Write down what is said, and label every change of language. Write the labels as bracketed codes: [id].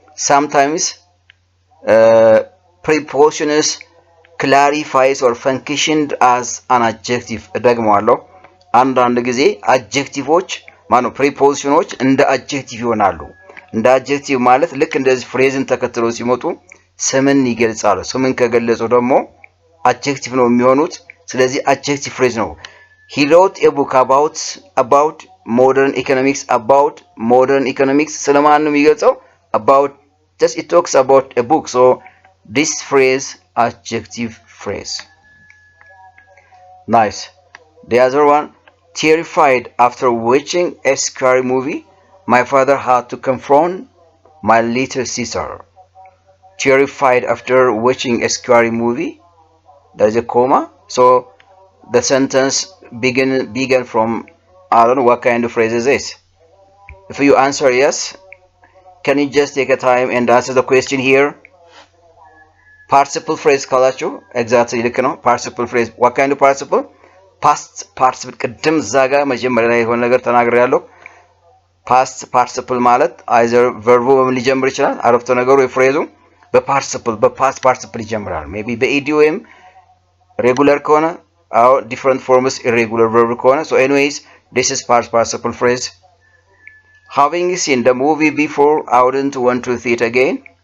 [en] sometimes prepositions clarifies or functioned as an adjective. [am] ደግሞአለሁ አንዳንድ ጊዜ adjectiveዎች ማነው prepositions እንደ adjective ይሆናሉ። እንደ adjective ማለት ልክ እንደዚህ ፍሬዝን ተከትሎ ሲመጡ ስምን ይገልጻሉ። ስምን ከገለጹ ደግሞ adjective ነው የሚሆኑት። ስለዚህ adjective phrase ነው። [en] he wrote a book about modern economics [am] ስለማን ነው የሚገልጸው? [en] about just it talks about a book. so this phrase adjective phrase. nice. the other one, terrified after watching a scary movie my father had to confront my little sister. terrified after watching a scary movie, there is a comma, so the sentence began from I don't know what kind of phrase is this. if you answer yes, can you just take a time and answer the question here? participle phrase [am] ካላችሁ [en] exactly [am] ልክ ነው። [en] participle phrase what kind of participle? [am] past participle ቅድም ዛጋ መጀመሪያ ላይ የሆነ ነገር ተናግሬያለሁ። past participle ማለት either verb በምን ሊጀምር ይችላል? አረፍተ ነገሩ የፍሬዙ በpast participle ይጀምራል። [en] maybe በed ወይም regular ከሆነ or different forms irregular verb ከሆነ so anyways this is past participle phrase. Having seen the movie before, I wouldn't want to see it again.